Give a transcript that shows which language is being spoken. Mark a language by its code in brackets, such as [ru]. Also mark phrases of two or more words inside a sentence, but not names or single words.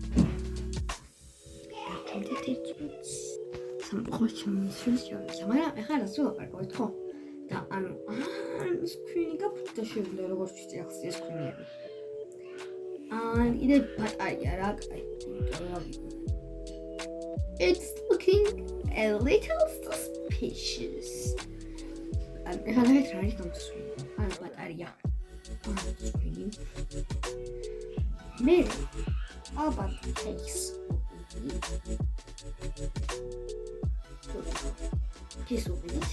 [ka] მაგრამ ეხლა რას ვაპარაკოთ ხო? და სკრინი გაფუჭდა შევიდა როგორც ვიცი ახლა სკრინები. კიდე ბატარია რა, კაი. [en] It's looking a little suspicious. [ka] ეხლა რა არის გამოსული? ბატარია. მე ალბათ case. Case უვიდით.